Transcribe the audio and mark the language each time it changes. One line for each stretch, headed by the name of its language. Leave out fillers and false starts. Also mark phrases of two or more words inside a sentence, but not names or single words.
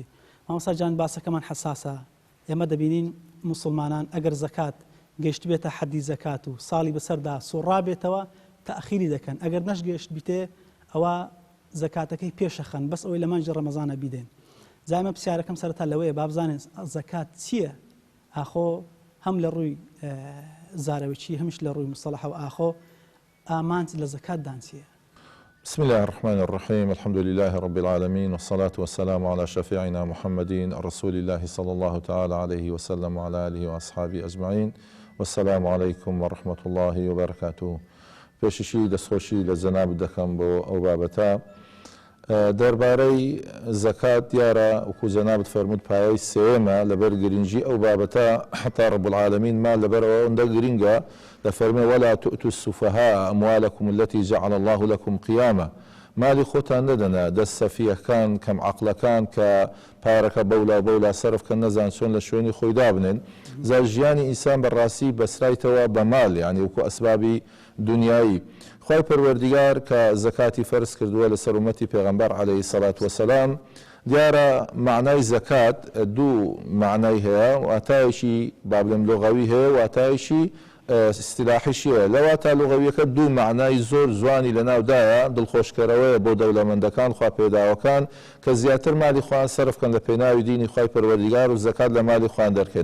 Central Kurdish: مامۆستا جان باسەکەمان حەساسە. ئێمە دەبینین موسڵمانان ئەگەر زەکات گەیشت بێتە حەدی زەکات و ساڵی بەسەردا سوڕابێتەوە تەئخیری دەکەن ئەگەر نەشگەشت بیتێ ئەوە زەکاتەکەی پێشەخەن بەس ئەوەی لە مانجی ڕەمەزانە بیدەین. جامە پرسیارەکەم سەرەتا لەوەیە با بزانین زەکات چییە؟ ئاخۆ هەم لە ڕووی زاراوێکی هەمیش لە ڕووی مستەڵەح و ئاخۆ ئامانج لە زەکاتدان چییە؟
Arabic: بسم الله الرحمن الرحيم. الحمد لله رب العالمين والصلاة والسلام على شفيعنا محمد رسول الله صلى الله تعالى عليه وسلم وعلى آله وأصحابه أجمعين والسلام عليكم ورحمة الله وبركاته.
Central Kurdish: پێششی دەستخۆشی لە جەناب دەکەم بۆ ئەو بابەتە دەربارەی زەکات دیارە وەکو جەنابت فەرموود پایەی سێیەمە لەبەر گرنگی ئەو بابەتە حتا
Arabic: رب العالمین
Central Kurdish: ما لەبەرەوە ئەوەندە گرنگە دەفەرمێ
Arabic: ولا تؤتوا السفهاء أموالكم التي جعل الله لكم قياما
Central Kurdish: مالی خۆتان نەدەنە دەست سەفیەکان کەم عەقڵەکان کە پارەکە بەولا سەرف کە نەزان چۆن لە شوێنی خۆی دابنێن زار ژیانی ئینسان بەڕاستی بەسرایتەوە بە ماڵ یعنی وەکو ئەسبابی دنیایی. خوای پەروەردیگار کە زەکاتی فەرز کردووە لەسەر ئومەتی پێغەمبەر
Arabic: عەلەیهی سەڵات وەسەلام
Central Kurdish: دیارە معنای زەکات دوو معنای هەیە واتایەکی با بڵێم لۆغەوی هەیە واتایەکی استیلاحیشیە لەوا تا لغەویەکە دوو معنای زۆر جوانی لەناودایە دڵخۆشکەرەوەیە بۆ دەوڵەمەندەکان خوا پێداوەکان کە زیاتر مالی خوان سەرفکەن لە پێناوی دینی خوای پەروەردیگار و زەکات لە مالی خوان دەرکەن.